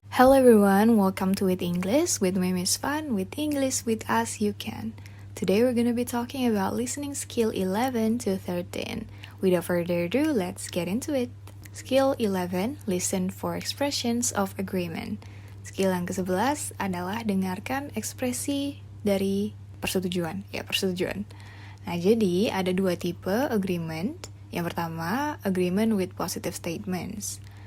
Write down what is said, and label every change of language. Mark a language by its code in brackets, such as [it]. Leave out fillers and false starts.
[en] Hello everyone, welcome to With English with me Miss Fan. With English with us you can. Today we're gonna be talking about listening skill 11 to 13. Without further ado, let's get into it. Skill 11, listen for expressions of agreement. [id] Skill yang ke-11 adalah dengarkan ekspresi dari persetujuan. Persetujuan. Nah, jadi ada dua tipe agreement. Yang pertama, [en] agreement with positive statements.